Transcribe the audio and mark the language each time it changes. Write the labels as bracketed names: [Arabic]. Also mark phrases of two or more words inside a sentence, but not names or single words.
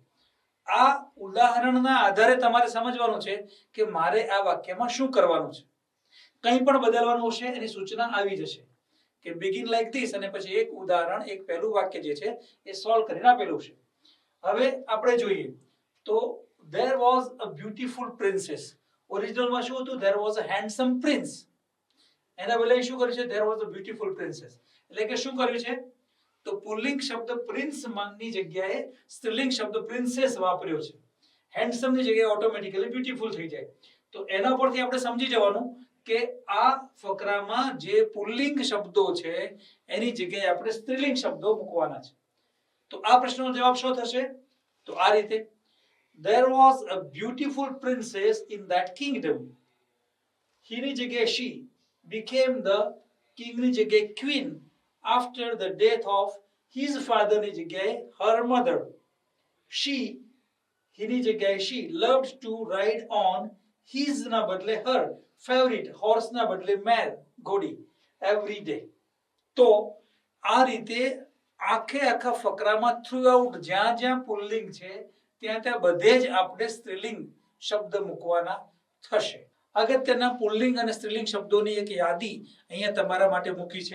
[Gujarati] આ ઉદાહરણના આધારે તમારે સમજવાનું છે કે મારે આ વાક્યમાં શું કરવાનું છે. કંઈ પણ બદલવાનું હશે એની સૂચના આવી જશે કે [English] begin like this [Gujarati] અને પછી એક ઉદાહરણ, એક પહેલું વાક્ય જે છે એ સોલ્વ કરીને આપેલું છે. હવે આપણે જોઈએ તો [English] there was a beautiful princess. [Gujarati] ઓરિજિનલમાં શું હતું? [English] there was a handsome prince. [Gujarati] એના બદલે શું કર્યું છે? [English] there was a beautiful princess. [Gujarati] એટલે કે શું કર્યું છે? તો પુલ્લિંગ શબ્દ પ્રિન્સ ની જગ્યાએ સ્ત્રીલિંગ શબ્દ પ્રિન્સેસ વાપર્યો છે. હેન્ડસમ ની જગ્યાએ [English] automatically beautiful [Gujarati] થઈ જાય. તો એના પરથી આપણે સમજી જવાનું કે આ ફકરામાં જે પુલ્લિંગ શબ્દો છે એની જગ્યાએ આપણે સ્ત્રીલિંગ શબ્દો મૂકવાના છે. તો આ પ્રશ્નનો જવાબ શું થશે? તો આ રીતે [English] There was a beautiful princess in that kingdom. He [Gujarati] ની જગ્યાએ [English] she became the king [Gujarati] ની જગ્યાએ [English] queen after the death of his father [Gujarati] ની જગ્યાએ [English] her mother. She, he [Gujarati] ની જગ્યાએ [English] she loved to ride on his [Gujarati] ના બદલે [English] her favorite horse [Gujarati] ના બદલે [English] mare ઘોડી every day. [Gujarati] તો આ રીતે આખે આખા ફકરામાં થ્રુઆઉટ જ્યાં જ્યાં પુલ્લિંગ છે ત્યાં ત્યાં બધે જ આપણે સ્ત્રીલિંગ શબ્દ મૂકવાના થશે. અગત્યના પુલ્લિંગ અને સ્ત્રીલિંગ શબ્દોની એક યાદી અહીંયા તમારા માટે મૂકી છે.